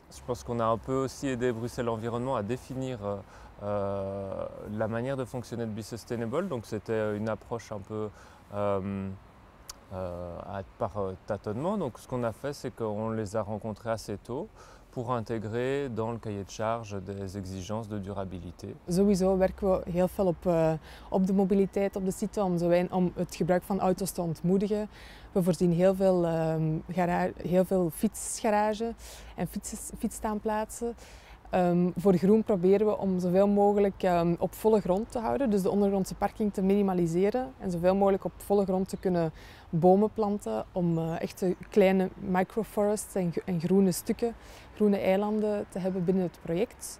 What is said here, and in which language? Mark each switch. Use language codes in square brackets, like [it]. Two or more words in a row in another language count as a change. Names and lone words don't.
[fr] Je pense qu'on a un peu aussi aidé Bruxelles Environnement à définir la manière de fonctionner de Be Sustainable. Donc c'était une approche un peu par tâtonnement. Donc ce qu'on a fait, c'est qu'on les a rencontrés assez tôt pour intégrer dans le cahier de charge des exigences de durabilité. [nl] Sowieso werken we heel veel op de mobiliteit op de site om het gebruik van auto's te ontmoedigen. We voorzien heel veel fietsgarages en fietsstaanplaatsen. Voor groen proberen we om zoveel mogelijk op volle grond te houden, dus de ondergrondse parking te minimaliseren en zoveel mogelijk op volle grond te kunnen bomen planten om echte kleine microforests en groene stukken, groene eilanden te hebben binnen het project.